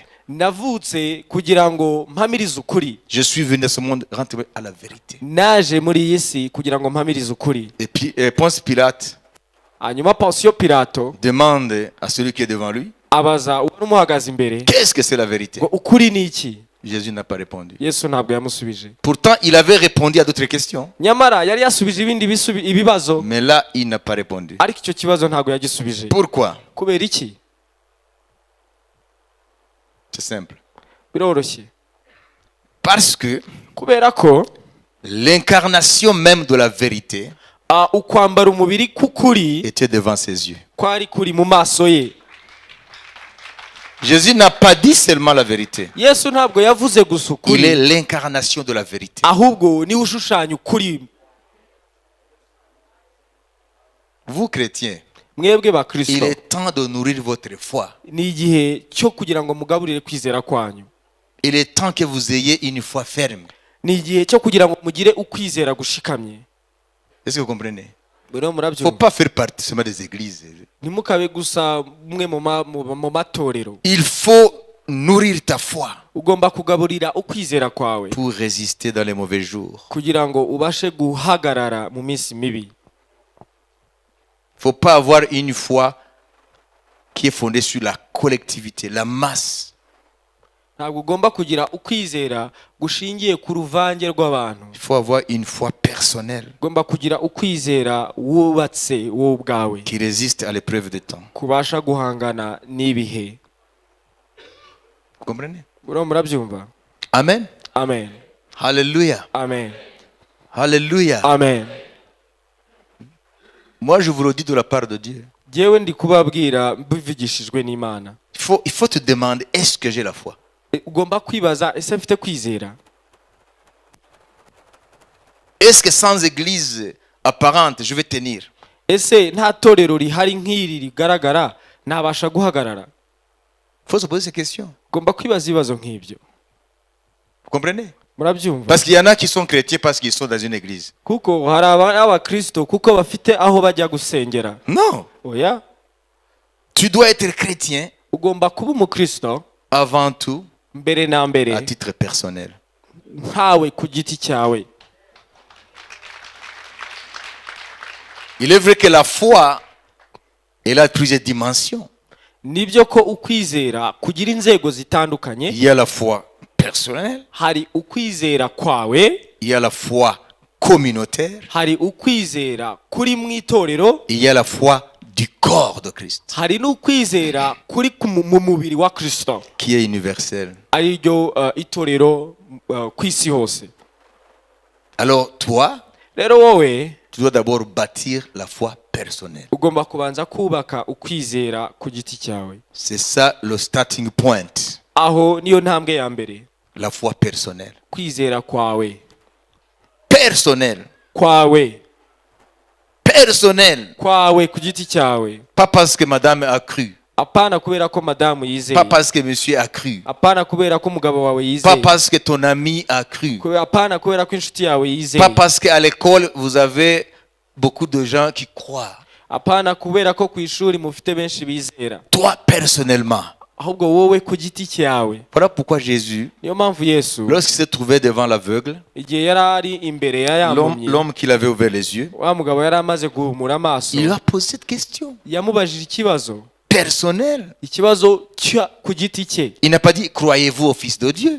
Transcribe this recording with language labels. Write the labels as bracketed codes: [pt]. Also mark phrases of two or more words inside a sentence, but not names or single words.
[rw] navutse kugira ngo mpamirize ukuri. [fr] Je suis venu dans ce monde rendre témoignage à la vérité. [rw] Naje muri iyi si kugira ngo mpamirize ukuri. [fr] Et puis Ponce Pilate [rw] Hanyuma Ponsiyo Pilato [fr] demande à celui qui est devant lui, [rw] abaza uwari umuhagaze imbere [fr] qu'est-ce que c'est la vérité? [rw] ngo ukuri ni iki? [fr] Jésus n'a pas répondu. [rw] Yesu ntabwo yamusubije. [fr] Pourtant, il avait répondu à d'autres questions. [rw] Nyamara yari yasubije ibindi ibibazo, [fr] Mais là, il n'a pas répondu. [rw] ariko icyo kibazo ntabwo yagisubije. [fr] Pourquoi? [rw] Kubera iki? [fr] C'est simple. [rw] Biroroshye. [fr] Parce que [rw] Kubera ko [fr] l'incarnation même de la vérité [rw] ukwambara umubiri k'ukuri [fr] était devant ses yeux. [rw] kwari kuri mu maso ye. [fr] Jésus n'a pas dit seulement la vérité. [rw] Yesu ntabwo yavuze gusa [fr] Il est [rw] ukuri, [fr] l'incarnation de la vérité. [rw] ahubwo niwe ushushanya ukuri. [fr] Vous, chrétiens, [rw] Mwebwe ba [fr] il [rw] Kristo, [fr] est temps de nourrir votre foi. [rw] ni igihe cyo kugira ngo mugaburire kwizera kwanyu. [fr] Il est temps que vous ayez une foi ferme. [rw] Ni igihe cyo kugira ngo mugire ukwizera gushikamye. [fr] Est-ce que vous comprenez? [rw] Rero [fr] Il ne faut [rw] murabyumva. [fr] pas faire partie seulement des églises. [rw] Ntimukabe gusa mwe mu matorero. [fr] Il faut nourrir ta foi [rw] ugomba kugaburira ukwizera kwawe [fr] pour résister dans les mauvais jours. [rw] kugira ngo ubashe guhagarara mu minsi mibi. [fr] Faut pas avoir une foi qui est fondée sur la collectivité, la masse. [rw] Ntabwo ugomba kugira ukwizera gushingiye ku ruvange rw'abantu. [fr] Il faut avoir une foi personnelle [rw] Ugomba kugira ukwizera wubatse wowe ubwawe [fr] qui résiste à l'épreuve des temps. [rw] kubasha guhangana n'ibihe. [fr] Vous comprenez? [rw] Murabyumva? Amen. Amen. Alléluia. Amen. Alléluia. Amen. [fr] Moi, je vous le dis de la part de Dieu. [rw] Jyewe ndi kubabwira mbivugishijwe n'Imana. [fr] Il faut te demander, est-ce que j'ai la foi? [rw] Ugomba kwibaza, ese mfite kwizera? [fr] Est-ce que sans église apparente, je vais tenir? [rw] Ese nta torero rihari nk'iri rigaragara nabasha guhagarara? [fr] Il faut se poser ces questions. [rw] Ugomba kwibaza ibibazo nk'ibyo. [fr] Vous comprenez? [rw] Murabyumva? [fr] Parce qu'il y en a qui sont chrétiens parce qu'ils sont dans une église. [rw] Kuko hari abakristo kuko bafite aho bajya gusengera. [fr] Non. [rw] Oya, [fr] Tu dois être chrétien [rw] ugomba kuba umukristo [fr] avant tout [rw] mbere na mbere [fr] à titre personnel. [rw] nkawe ku giti cyawe. [fr] Il est vrai que la foi, elle a plusieurs dimensions. [rw] Nibyo ko ukwizera kugira inzego zitandukanye. [fr] Il y a la foi personnelle, [rw] Hari ukwizera kwawe, [fr] il y a la foi communautaire, [rw] hari ukwizera kuri mu itorero, [fr] il y a la foi du corps de Christ, [rw] hari n'ukwizera kuri mu mubiri wa Kristo, [fr] qui est universel. [rw] ari ryo itorero ku isi hose. [fr] Alors toi, [rw] Rero wowe [fr] tu dois d'abord bâtir la foi personnelle. [rw] ugomba kubanza kubaka ukwizera ku giti cyawe. [fr] C'est ça le [en] starting point, [rw] Aho niyo ntambwe ya mbere, [fr] la foi personnelle. [rw] kwizera kwawe, [fr] Personnelle. [rw] kwawe, [fr] Personnelle. [rw] kwawe ku giti cyawe. [fr] Pas parce que madame a cru, [rw] Apana kubera ko madamu yizeye, [fr] pas parce que monsieur a cru, [rw] apana kubera ko umugabo wawe [fr] pas [rw] yizeye, [fr] parce que ton ami a cru, [rw] apana kubera ko inshuti yawe [fr] pas [rw] yizeye, [fr] parce qu'à l'école vous avez beaucoup de gens qui croient. [rw] apana kubera ko ku ishuri mufite benshi bizera, [fr] Toi personnellement. [rw] ahubwo wowe ku giti cyawe. [fr] Voilà pourquoi Jésus, [rw] Niyo mpamvu Yesu [fr] lorsqu'il s'est trouvé devant l'aveugle, [rw] igihe yari ari imbere ya ya mpumyi, [fr] l'homme qui avait ouvert les yeux, [rw] wa mugabo yari amaze guhumura amaso, [fr] il lui a posé cette question [rw] yamubajije ikibazo, [fr] personnelle. [rw] ikibazo ku giti cye. [fr] Il n'a pas dit croyez-vous au Fils de Dieu.